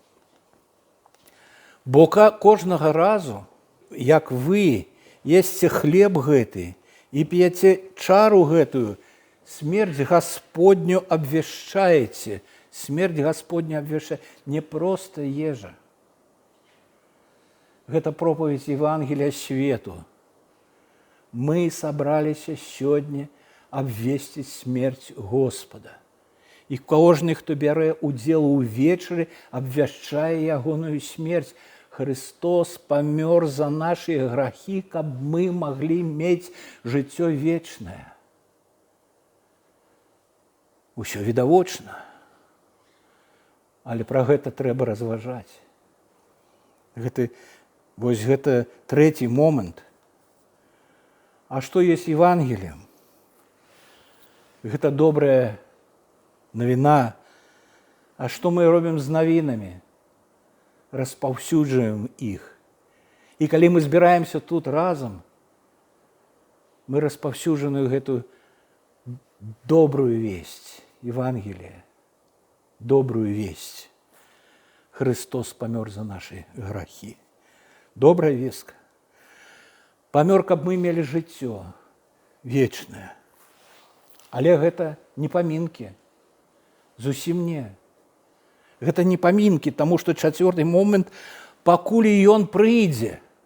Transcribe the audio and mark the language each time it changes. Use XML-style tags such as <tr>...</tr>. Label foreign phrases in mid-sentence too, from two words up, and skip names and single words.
<be>Бо кожнага разу, як вы есце хлеб гэты і п'яце чару гэтую, смерць Гасподню абвяшчаеце. Смерць Гасподня абвяшчае не проста ежа.</be> <ru>Гэта пропаведь Евангелия свету.</ru> <be>Мы сабраліся сёння абвесціць смерць Господа.</be> <uk>І кожен, хто бере уділ у вечері, обвящає ягоную смерть. Христос помер за наші грахи, каб ми могли</uk> <be>мець жыццё вечнае. Усё відавочна. Але пра гэта трэба разважаць. Вось гэта трэці момант. А што ёсць Евангеліем? Гэта добрая навіна. А што мы робім з навінамі? Распаўсюджваем іх. І калі мы збіраемся тут разам, мы распаўсюджваем гэту добрую весть, Евангелие, добрую весть. Христос памёр за наши грахи. Добрая вестка. Памёр, каб мы мелі жыццё вечнае. Але гэта не памінкі. Зусім не. Гэта не памінкі, таму што чацвёрты момант, пакуль ён прыйдзе.</be>